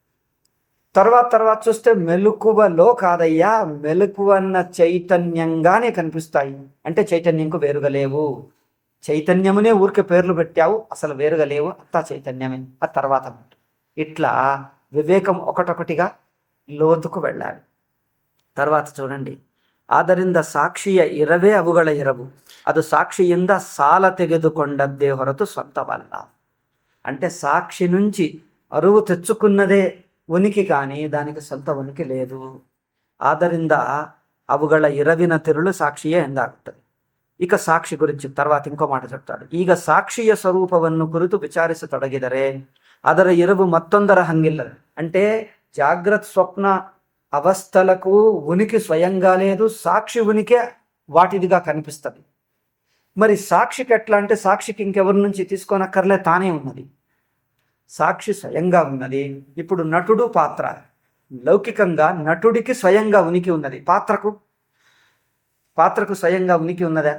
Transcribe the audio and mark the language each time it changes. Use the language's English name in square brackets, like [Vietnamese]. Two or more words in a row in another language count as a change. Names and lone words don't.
[Telugu] తర్వాత చూస్తే మెలకువలో కాదయ్యా, మెలకువన్న చైతన్యంగానే కనిపిస్తాయి. అంటే చైతన్యంకు వేరుగా లేవు. చైతన్యమునే ఊరికే పేర్లు పెట్టావు, అసలు వేరుగా లేవు, అంతా చైతన్యమే. ఆ తర్వాత ఇట్లా వివేకం ఒకటొకటిగా లోతుకు వెళ్ళాలి. తర్వాత చూడండి, [Kannada] ಆದ್ದರಿಂದ ಸಾಕ್ಷಿಯ ಇರವೇ ಅವುಗಳ ಇರವು, ಅದು ಸಾಕ್ಷಿಯಿಂದ ಸಾಲ ತೆಗೆದುಕೊಂಡದ್ದೇ ಹೊರತು ಸ್ವಂತವಲ್ಲ. [Telugu] అంటే సాక్షి నుంచి అరువు తెచ్చుకున్నదే ఉనికి, కానీ దానికి సొంత ఉనికి లేదు. [Kannada] ಆದ್ದರಿಂದ ಅವುಗಳ ಇರವಿನ ತಿರುಳು ಸಾಕ್ಷಿಯೇ ಎಂದಾಗುತ್ತದೆ. [Telugu] ఇక సాక్షి గురించి తర్వాత ఇంకో మాట చెప్తాడు. [Kannada] ಈಗ సాక్షిಯ ಸ್ವರೂಪವನ್ನು ಕುರಿತು ವಿಚಾರಿಸತೊಡಗಿದರೆ ಅದರ ಇರವು ಮತ್ತೊಂದರ ಹಂಗಿಲ್ಲ. [Telugu] అంటే జాగ్రత్త స్వప్న అవస్థలకు ఉనికి స్వయంగా లేదు, సాక్షి ఉనికే వాటిదిగా కనిపిస్తుంది. మరి సాక్షికి ఎట్లా అంటే సాక్షికి ఇంకెవరి నుంచి తీసుకోనక్కర్లే, తానే ఉన్నది. సాక్షి స్వయంగా ఉన్నది. ఇప్పుడు నటుడు పాత్ర, లౌకికంగా నటుడికి స్వయంగా ఉనికి ఉన్నది, పాత్రకు స్వయంగా ఉనికి ఉన్నదా?